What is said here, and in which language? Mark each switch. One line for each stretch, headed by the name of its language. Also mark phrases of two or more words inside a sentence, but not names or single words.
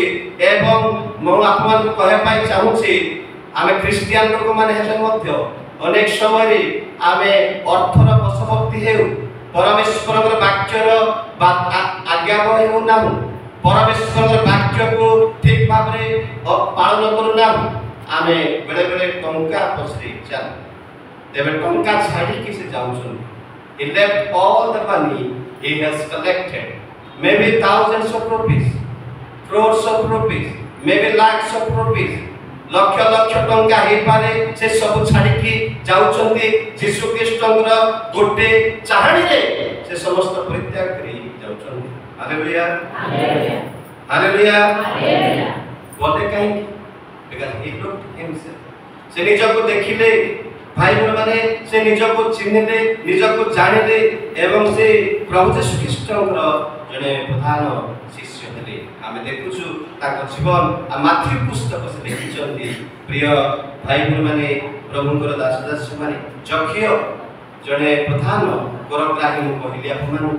Odia: ଏବଂ ମୁଁ ଆପଣମାନଙ୍କୁ କହିବା ପାଇଁ ଚାହୁଁଛି, ଆମେ ଖ୍ରୀଷ୍ଟିଆନ ଲୋକମାନେ ହେଲେ ମଧ୍ୟ ଅନେକ ସମୟରେ ଆମେ ଅର୍ଥର ବଶବର୍ତ୍ତୀ ହେଉ, ପରମେଶ୍ୱରଙ୍କର ବାକ୍ୟର ଆଜ୍ଞାବହ ହେଉନାହୁଁ, ପରମେଶ୍ୱରଙ୍କର ବାକ୍ୟକୁ ଠିକ ଭାବରେ ପାଳନ କରୁନାହୁଁ। ଆମେ ବେଳେବେଳେ ଟଙ୍କା ପଛରେ ଚାଲୁ। ତେବେ ଟଙ୍କା ଛାଡ଼ିକି ସେ ଯାଉଛନ୍ତି।
English: He left all the money he has collected, maybe thousands of rupees, crores of rupees, maybe lakhs of rupees,
Odia: ଲକ୍ଷ ଲକ୍ଷ ଟଙ୍କା ହେଇପାରେ। ସେ ସବୁ ଛାଡ଼ିକି ଯାଉଛନ୍ତି ଯୀଶୁ ଖ୍ରୀଷ୍ଟଙ୍କର ଗୋଟେ ଚାହାଣୀରେ ସେ ସମସ୍ତ ପରିତ୍ୟାଗ କରି ଯାଉଛନ୍ତି। ହାଲେଲୁୟା, ହାଲେଲୁୟା। ଗଲେ କାହିଁକି?
English: because he looked himself।
Odia: ସେ ନିଜକୁ ଦେଖିଲେ ଭାଇମାନେ, ସେ ନିଜକୁ ଚିହ୍ନିଲେ, ନିଜକୁ ଜାଣିଲେ ଏବଂ ସେ ପ୍ରଭୁ ଯୀଶୁ ଖ୍ରୀଷ୍ଟଙ୍କର ଜଣେ ପ୍ରଧାନ ଶିଷ୍ୟ ହେଲେ। ଆମେ ଦେଖୁଛୁ ତାଙ୍କ ଜୀବନ ମାଥିଉ ପୁସ୍ତକ ସେ ଲେଖିଛନ୍ତି। ପ୍ରିୟ ଭାଇମାନେ, ପ୍ରଭୁଙ୍କର ଦାସଦାସୀମାନେ, ଯକ୍ଷୟ ଜଣେ ପ୍ରଧାନ କରଗ୍ରାହୀ ମୁଁ କହିଲି ଆପଣମାନଙ୍କୁ।